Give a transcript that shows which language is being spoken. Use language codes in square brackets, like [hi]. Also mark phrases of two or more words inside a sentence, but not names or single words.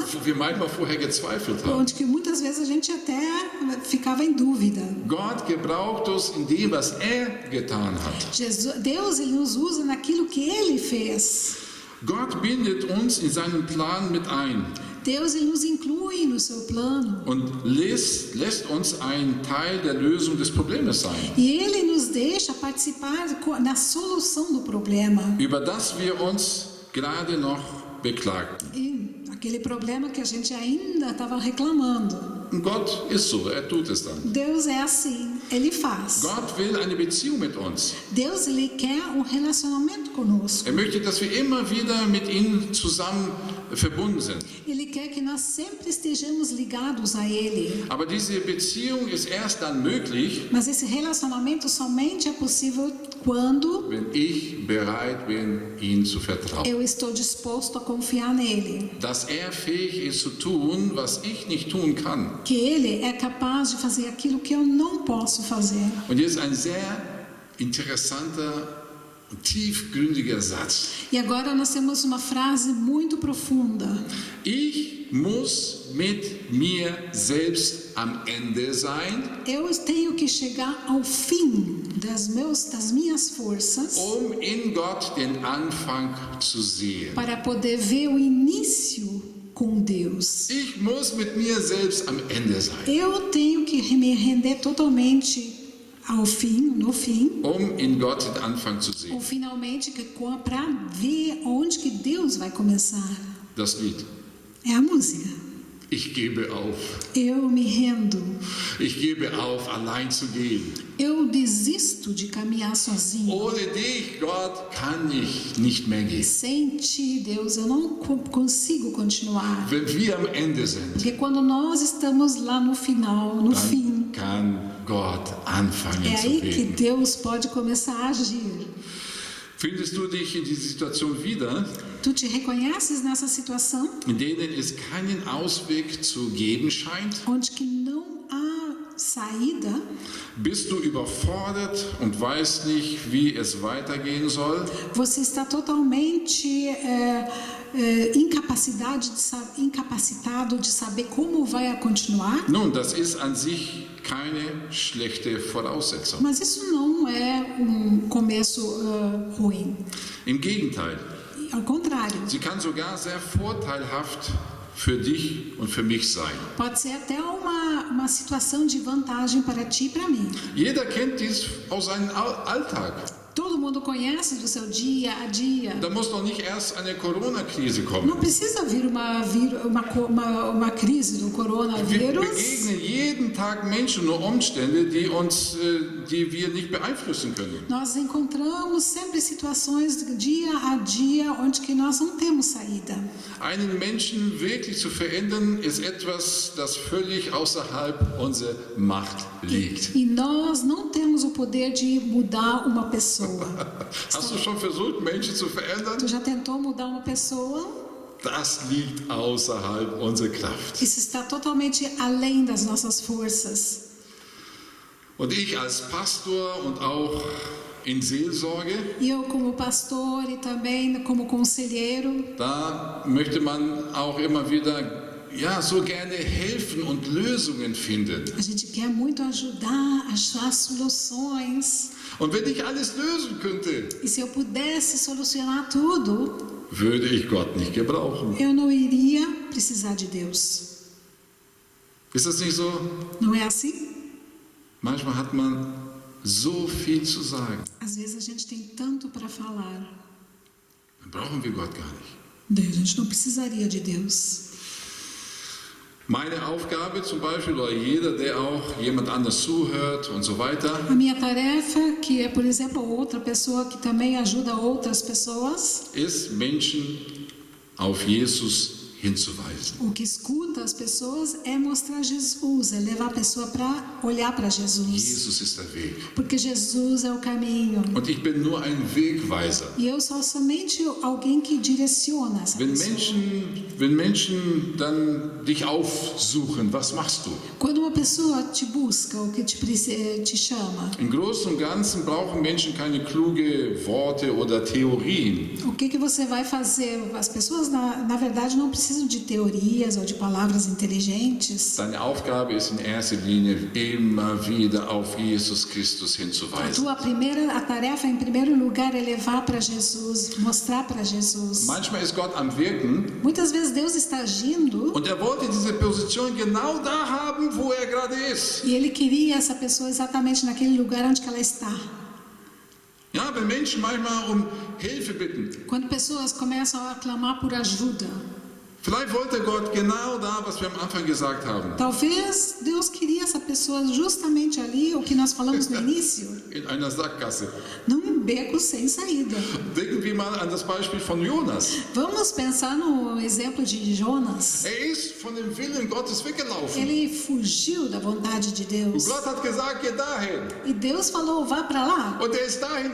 [de] Wo wir manchmal vorher gezweifelt haben. [pt] Onde que muitas vezes a gente até ficava em dúvida. [de] Gott gebraucht uns in dem, was er getan hat. [pt] Deus, ele nos usa naquilo que ele fez. [de] Gott bindet uns in seinen Plan mit ein [pt] Deus, ele nos inclui no seu plano. [de] und lässt uns ein Teil der Lösung des Problems sein, [pt] E ele nos deixa participar na solução do problema. [de] über das wir uns gerade noch beklagten. [pt] E aquele problema que a gente ainda estava reclamando. [de] Und Gott ist so, er tut es dann. [pt] Deus é assim, ele faz. [de] Gott will eine Beziehung mit uns. [pt] Deus, ele quer um relacionamento conosco. [de] Er möchte, dass wir immer wieder mit ihm zusammen verbunden sind. [pt] Ele quer que nós sempre estejamos ligados a ele. [de] Aber diese Beziehung ist erst dann möglich, [pt] Mas esse relacionamento somente é possível quando [de] wenn ich bereit bin, ihm zu vertrauen. [pt] eu estou disposto a confiar nele. [de] Dass er fähig ist zu tun, was ich nicht tun kann. [pt] Que ele é capaz de fazer aquilo que eu não posso fazer. [de] Und jetzt ein sehr interessanter und tiefgründiger Satz. [pt] E agora nós temos uma frase muito profunda. [de] Ich muss mit mir selbst am Ende sein, [pt] Eu tenho que chegar ao fim das minhas forças [de] in Gott den Anfang zu sehen. [pt] para poder ver o início com Deus. [de] Ich muss mit mir selbst am Ende sein, [pt] Eu tenho que me render totalmente ao fim, no fim, [de] in Gott den Anfang zu sehen. [pt] ou finalmente para ver onde que Deus vai começar. [de] Das Lied. [pt] É a música. [de] Ich gebe auf. [pt] Eu me rendo. [de] Ich gebe auf, allein zu gehen. [pt] Eu desisto de caminhar sozinho. [de] Ohne dich, Gott, kann ich nicht mehr gehen. [pt] Sem ti, Deus, eu não consigo continuar. [de] Wenn wir am Ende sind, [pt] Porque quando nós estamos lá no final, no fim, [de] dann kann Gott anfangen [pt] é [de] zu [pt] aí que [de] beten. [pt] Deus pode começar a agir. [de] Findest du dich in dieser Situation wieder, [pt] Tu te reconheces nessa situação [de] in denen es keinen Ausweg zu geben scheint? [pt] onde que não há saída? [de] Bist du überfordert und weißt nicht, wie es weitergehen soll? [pt] Você está totalmente incapacitado de saber como vai continuar? [de] Nun, das ist an sich keine schlechte Voraussetzung. [pt] Mas isso não é um começo ruim. [de] Im Gegenteil, [pt] Ao contrário, [de] sie kann sogar sehr vorteilhaft für dich und für mich sein. [pt] pode ser até uma situação de vantagem para ti e para mim. [de] Jeder kennt dies aus seinem Alltag. [pt] Todo mundo conhece do seu dia a dia. [de] Da muss doch nicht erst eine Corona-Krise kommen. [pt] Não precisa vir uma crise do [de] Wir [pt] coronavírus. [de] begegnen jeden Tag Menschen und Umstände, die wir nicht beeinflussen können. [pt] Nós encontramos sempre situações dia a dia onde que nós não temos saída. [de] Einen Menschen wirklich zu verändern, ist etwas, das völlig außerhalb unserer Macht liegt. [pt] E nós não temos o poder de mudar uma pessoa. [de] Hast du schon versucht, Menschen zu verändern? [pt] Tu já tentou mudar uma pessoa? [de] Das liegt außerhalb unserer Kraft. [pt] Isso está totalmente além das nossas forças. [de] Und ich als Pastor und auch in Seelsorge, [pt] E eu como pastor e também como conselheiro, [de] da möchte man auch immer wieder so gerne helfen und Lösungen finden. [pt] a gente quer muito ajudar, achar soluções. [de] Und wenn ich alles lösen könnte, [pt] E se eu pudesse solucionar tudo, [de] würde ich Gott nicht gebrauchen. [pt] eu não iria precisar de Deus. [de] Ist das nicht so? [pt] Não é assim? [de] Manchmal hat man so viel zu sagen. [pt] Às vezes a gente tem tanto para falar. [de] Dann brauchen wir Gott gar nicht. [pt] Daí a gente não precisaria de Deus. [de] Meine Aufgabe zum Beispiel, oder jeder, der auch jemand anders zuhört und so weiter, [pt] A minha tarefa, que é, por exemplo, outra pessoa que também ajuda outras pessoas, [de] ist, Menschen auf Jesus hinzuweisen. [pt] o que escuta as pessoas é mostrar Jesus, é levar a pessoa para olhar para Jesus. [de] Jesus ist der Weg. [pt] Porque Jesus é o caminho. [de] Und ich bin nur ein Wegweiser. [pt] E eu sou somente alguém que direciona essa pessoa. [de] Wenn Menschen dann dich aufsuchen, was machst du? [pt] Quando uma pessoa te busca, ou que te chama, [de] Im Großen und Ganzen brauchen Menschen keine kluge Worte oder Theorien. [pt] o que você vai fazer? As pessoas, na verdade, não precisam de teorias ou de palavras inteligentes. [de] Deine Aufgabe ist in erster Linie, immer wieder auf Jesus Christus hinzuweisen. [pt] A tarefa, em primeiro lugar, é levar para Jesus, mostrar para Jesus. [de] Manchmal ist Gott am Wirken [pt] Muitas vezes Deus está agindo [de] und wollte diese Position genau da haben, wo gerade ist. [pt] e Ele queria essa pessoa exatamente naquele lugar onde que ela está. [de] Ja, wenn Menschen manchmal um Hilfe bitten, [pt] Quando pessoas começam a clamar por ajuda, [de] vielleicht wollte Gott genau da, was wir am Anfang gesagt haben, [pt] talvez Deus queria essa pessoa justamente ali, o que nós falamos no início, [de] in einer Sackgasse. [pt] num beco sem saída. [de] Denken wir mal an das Beispiel von Jonas. [pt] Vamos pensar no exemplo de Jonas. [de] Ist von dem Willen Gottes weggelaufen. [pt] Ele fugiu da vontade de [de] Und [pt] Deus. [de] Gott hat gesagt, geh dahin. [pt] E Deus falou, vá para lá. [de] Und er ist dahin